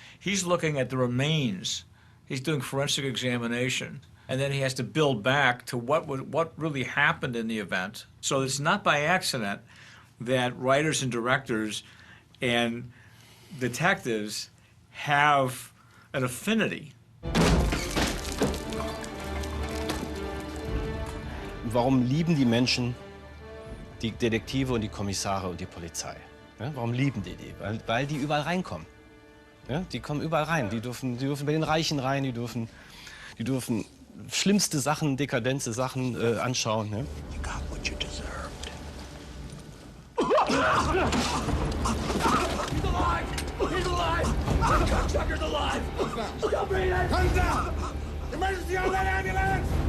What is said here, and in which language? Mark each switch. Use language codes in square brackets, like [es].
[en] He's looking at the remains. He's doing forensic examination, and then he has to build back to what really happened in the event. So it's not by accident that writers and directors and detectives have an affinity. [de] Warum lieben die Menschen die Detektive und die Kommissare und die Polizei? Ja, warum lieben die die? Weil die überall reinkommen. Ja, die kommen überall rein. Die dürfen bei den Reichen rein, die dürfen schlimmste Sachen, dekadente Sachen anschauen. Ne? [en] You got what you deserved. He's alive! He's alive! The cocksucker's alive! Stop breathing! Hands down! Emergency on that ambulance!